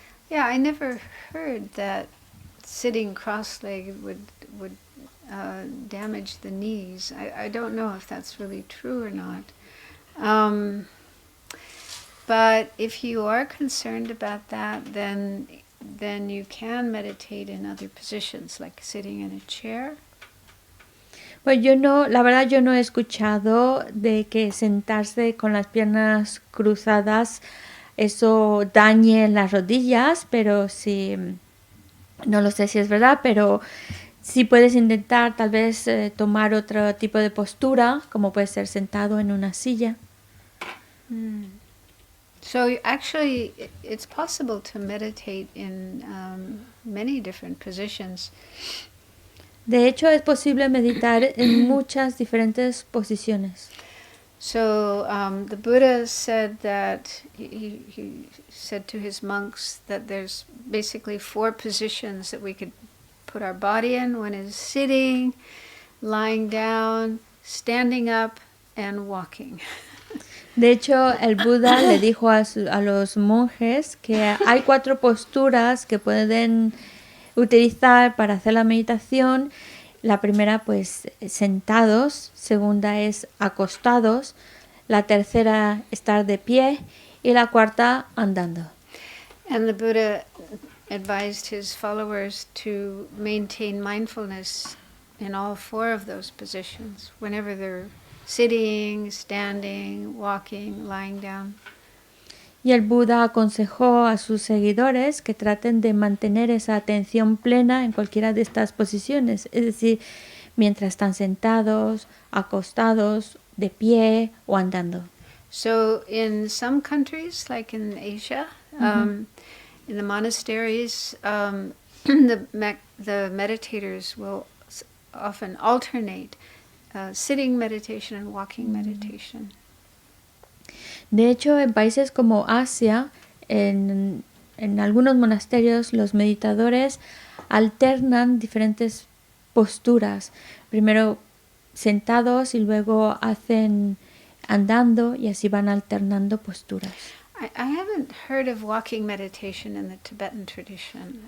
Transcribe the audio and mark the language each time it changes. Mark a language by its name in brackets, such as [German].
[English] I never heard that sitting cross-legged would damage the knees. I don't know if that's really true or not. But if you are concerned about that, then you can meditate in other positions, like sitting in a chair. [Spanish] Pues yo no, la verdad yo no he escuchado de que sentarse con las piernas cruzadas eso dañe las rodillas, pero sí, no lo sé si es verdad, pero sí puedes intentar tal vez tomar otro tipo de postura, como puede ser sentado en una silla. [English] So actually, it's possible to meditate in many different positions. [Spanish] De hecho, es posible meditar en muchas diferentes posiciones. [English] So the Buddha said that he said to his monks that there's basically 4 positions that we could put our body in. One is sitting, lying down, standing up, and walking. [Spanish] De hecho, el Buda le dijo a los monjes que hay 4 posturas que pueden utilizar para hacer la meditación. La primera, pues, sentados. Segunda es acostados. La tercera, estar de pie. Y la cuarta, andando. [English] And the Buddha advised his followers to maintain mindfulness in all 4 of those positions, whenever they're sitting, standing, walking, lying down. [Spanish] Y el Buda aconsejó a sus seguidores que traten de mantener esa atención plena en cualquiera de estas posiciones, es decir, mientras están sentados, acostados, de pie o andando. [English] So in some countries, like in Asia, in the monasteries, the meditators will often alternate sitting meditation and walking meditation. [Spanish] De hecho, en países como Asia, en algunos monasterios, los meditadores alternan diferentes posturas. Primero sentados y luego hacen andando y así van alternando posturas. [English] I haven't heard of walking meditation in the Tibetan tradition.